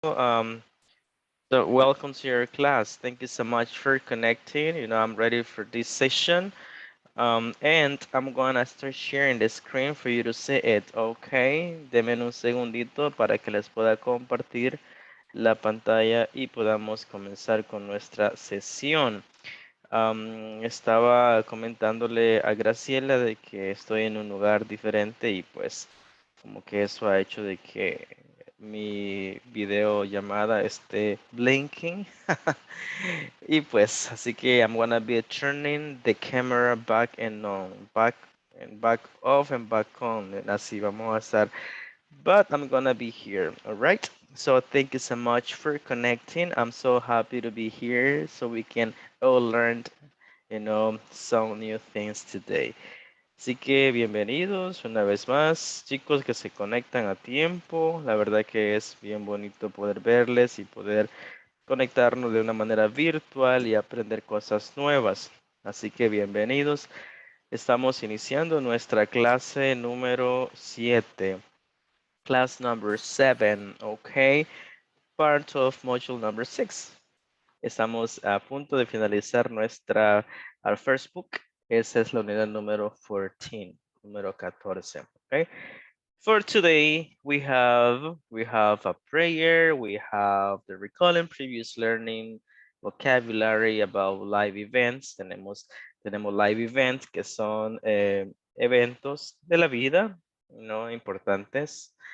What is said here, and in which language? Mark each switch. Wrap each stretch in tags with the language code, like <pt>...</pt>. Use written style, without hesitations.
<en>Um, so welcome to your class. Thank you so much for connecting. I'm ready for this session. And I'm gonna start sharing the screen for you to see it.</en> <es>Okay, denme un segundito para que les pueda compartir la pantalla y podamos comenzar con nuestra sesión. Estaba comentándole a Graciela de que estoy en un lugar diferente y pues como que eso ha hecho de que mi videollamada esté blinking. Y pues así que</es> <en>I'm gonna be turning the camera back and on, back off and back on.</en> <es>And así vamos a estar.</es> <en>But I'm gonna be here, all right? So thank you so much for connecting. I'm so happy to be here so we can all learn, some new things today.</en> <es>Así que bienvenidos una vez más, chicos que se conectan a tiempo. La verdad que es bien bonito poder verles y poder conectarnos de una manera virtual y aprender cosas nuevas. Así que bienvenidos. Estamos iniciando nuestra clase número 7.</es> <en>Class number 7, ok. Part of module number 6.</en> <es>Estamos a punto de finalizar</es> <en>our first book.</en> <es>Esa es la unidad número 14, número 14, okay?</es> <en>For today, we have a prayer, we have the recalling previous learning, vocabulary about live events.</en> <es>Tenemos live events que son eventos de la vida, importantes.</es>